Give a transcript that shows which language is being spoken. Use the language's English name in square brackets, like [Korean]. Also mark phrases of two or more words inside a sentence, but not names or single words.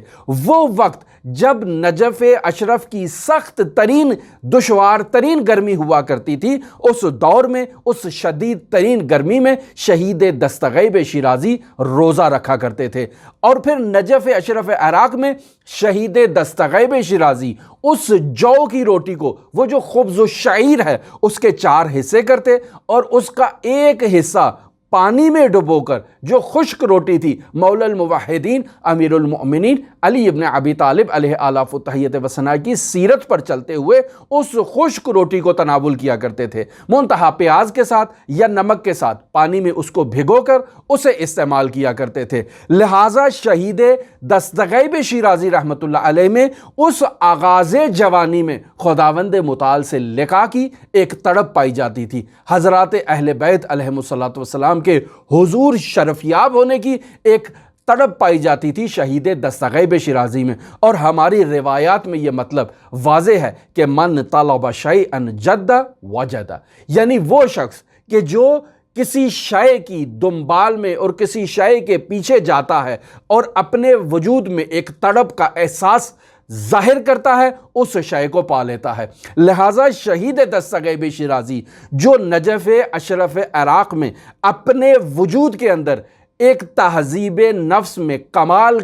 [Urdu] وہ وقت جب نجف اشرف کی سخت ترین دشوار ترین گرمی ہوا کرتی تھی، اس دور میں اس شدید ترین گرمی میں شہید دستغیب شیرازی روزہ رکھا کرتے تھے، اور پھر نجف اشرف عراق میں شہید دستغیب شیرازی اس جو کی روٹی کو، وہ جو [Arabic] خبز و شعیر [Urdu] ہے، اس کے 4 حصے کرتے اور اس کا ایک حصہ پانی میں ڈبو کر جو خشک روٹی تھی مولا الموحدین امیر المؤمنین علی ابن ابی طالب [Arabic] علیہ آلاف و تحیت و ثنا [Urdu] کی سیرت پر چلتے ہوئے اس خشک روٹی کو تناول کیا کرتے تھے، منتہا پیاز کے ساتھ یا نمک کے ساتھ پانی میں اس کو بھگو کر اسے استعمال کیا کرتے تھے۔ لہٰذا شہید دستغیب شیرازی [Arabic] رحمۃ اللہ علیہ [Urdu] میں اس آغاز جوانی میں خداوند متعال سے لقا کی ایک تڑپ پائی جاتی تھی، حضرات اہل بیت [Arabic] علیہم الصلوۃ والسلام [Urdu] کے حضور شرفیاب ہونے کی ایک تڑپ پائی جاتی تھی شہید دستغیب شیرازی میں۔ اور ہماری روایات میں یہ مطلب واضح ہے کہ [Arabic] من طلب شیئا جد وجد، [Urdu] یعنی وہ شخص کہ جو کسی شے کی دنبال میں اور کسی شے کے پیچھے جاتا ہے اور اپنے وجود میں ایک تڑپ کا احساس ظاہر کرتا ہے، اس شے کو پا لیتا ہے۔ لہٰذا شہید دستغیب شیرازی جو نجف اشرف عراق میں اپنے وجود کے اندر ایک تہذیب نفس میں کمال